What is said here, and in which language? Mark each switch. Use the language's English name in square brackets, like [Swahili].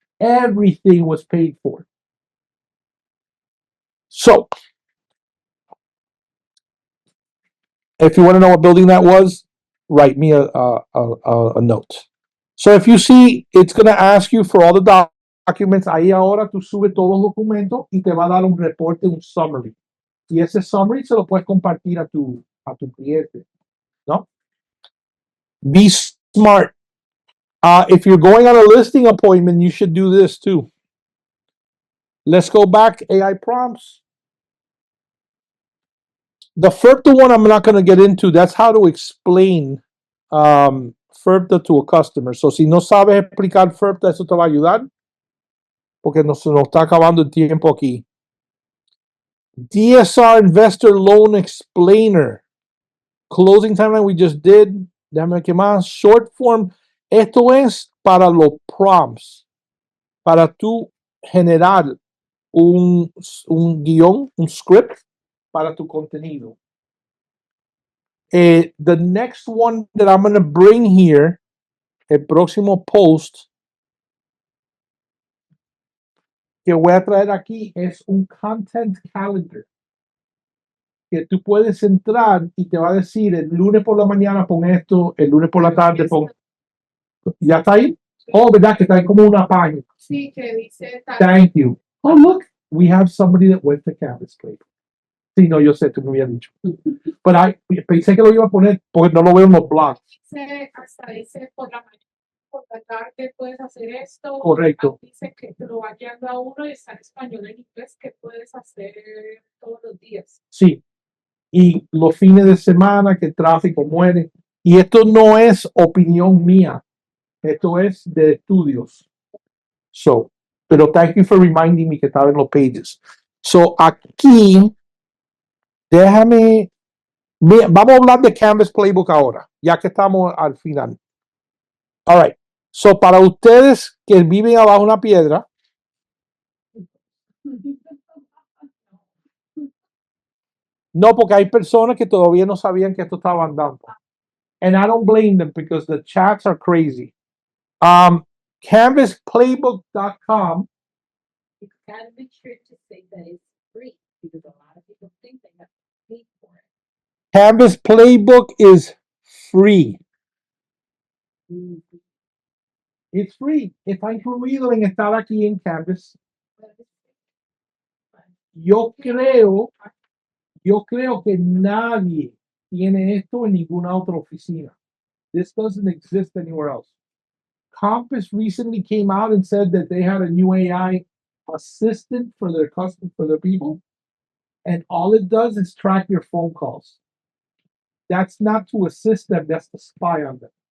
[English] Everything was paid for. So, if you want to know what building that was, write me a note. So if you see, it's going to ask you for all the documents. [Spanish] Ahí ahora tú subes todos los documentos y te va a dar un reporte, un summary. Y ese summary se lo puedes compartir a tu cliente, ¿no? [English] Be smart. If you're going on a listing appointment, you should do this too. Let's go back. AI prompts. The FERPTA one I'm not going to get into. That's how to explain FERPTA to a customer. [Spanish] So si no sabes explicar FERPTA, eso te va a ayudar. Porque nos está acabando el tiempo aquí. [English] DSR Investor Loan Explainer. Closing timeline we just did. [Spanish] Déjame ver qué más. Short form. Esto es para los prompts. Para tú generar un guión, un script para tu contenido. [English] The next one that I'm going to bring here, [Spanish] el próximo post que voy a traer aquí es un [English] content calendar. [Spanish] Que tú puedes entrar y te va a decir el lunes por la mañana pon esto, el lunes por la tarde pon. ¿Ya está ahí? Oh, ¿verdad? Que está ahí como una página. Sí, que dice tal. [English] Thank you. Oh, look, we have somebody that went to Canvas Playbook. [Spanish] Sí, no, yo sé, tú me habías dicho. Pero pensé que lo iba a poner porque no lo veo en los blogs. Hasta dice por la mañana, por la tarde puedes hacer esto. Correcto. Dice que te lo va guiando a uno y está en español y en inglés que puedes hacer todos los días. Sí. Y los fines de semana que el tráfico muere. Y esto no es opinión mía. Esto es de estudios. So, pero [English] thank you for reminding me [Spanish] que estaba en los pages. So, aquí, déjame, vamos a hablar de Canvas Playbook ahora, ya que estamos al final. [English] All right. [Spanish] So, para ustedes que viven abajo una piedra, no, porque hay personas que todavía no sabían que esto estaba andando. [English] And I don't blame them because the chats are crazy. Canvasplaybook.com. You gotta make sure to say that it's free because a lot of people think they have to pay for it. Canvas Playbook is free. It's free. [Spanish] Está incluido en estar aquí en Canvas. Yo creo que nadie tiene esto en ninguna otra oficina. [English] This doesn't exist anywhere else. Compass recently came out and said that they had a new AI assistant for their people, and all it does is track your phone calls. That's not to assist them, that's to spy on them.